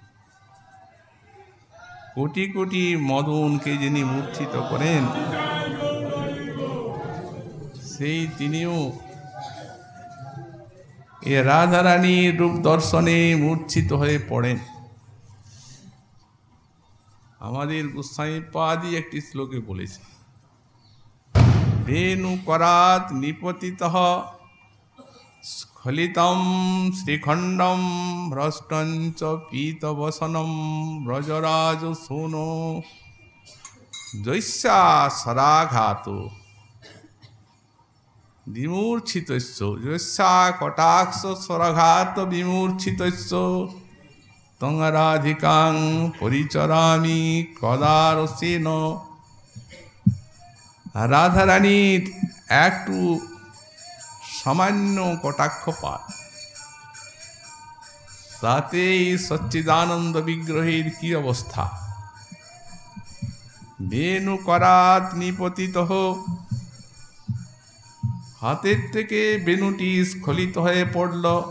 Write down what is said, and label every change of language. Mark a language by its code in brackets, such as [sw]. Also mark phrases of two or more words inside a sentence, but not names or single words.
[bn] কোটি কোটি মদনকে যিনি মূর্ছিত করেন, সেই তিনিও এ রাধারানীর রূপ দর্শনে মূর্ছিত হয়ে পড়েন। আমাদের গোস্বামীপাদি একটি শ্লোকে বলেছে, [sa] বেণু করাত নিপতিতঃ স্খলিতম শ্রীখণ্ডম ভ্রষ্টঞ্চ পীতবসনম ব্রজরাজ সোনো জৈস্যা সরাঘাত বিমূর্ছিতস্য, জৈস্যা কটাক্ষ সরাঘাত বিমূর্ছিতস্য তং রাধিকাং পরিচরামি কদারসেন। [bn] রাধারানীর একটু সামান্য কটাক্ষপাত, তাতেই সচ্চিদানন্দ বিগ্রহের কি অবস্থা। [sa] বেণু করাত নিপতিত, [bn] হাতের থেকে বেণুটি স্খলিত হয়ে পড়ল।